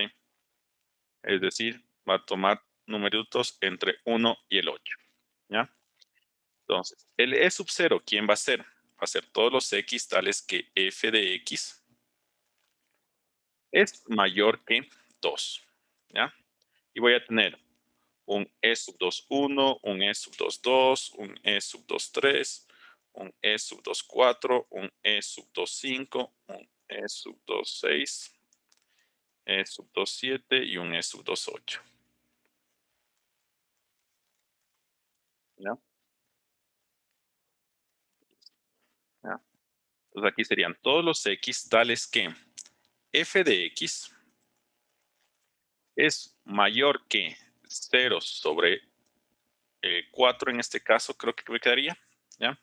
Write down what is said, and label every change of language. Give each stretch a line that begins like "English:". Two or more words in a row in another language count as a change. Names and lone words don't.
Spanish: Es decir, va a tomar numeritos entre 1 y el 8. ¿Ya? Entonces, el E sub 0, ¿quién va a ser? Va a ser todos los X tales que f de X es mayor que 2. ¿Ya? Y voy a tener un E sub 2, 1, un E sub 2, 2, un E sub 2, 3, un E sub 2, 4, un E sub 2, 5, un E sub 2, 6, E sub 2, 7 y un E sub 2, 8. ¿Ya? ¿Ya? Entonces aquí serían todos los x tales que f de x es mayor que 0 sobre 4 en este caso, creo que me quedaría, ¿ya?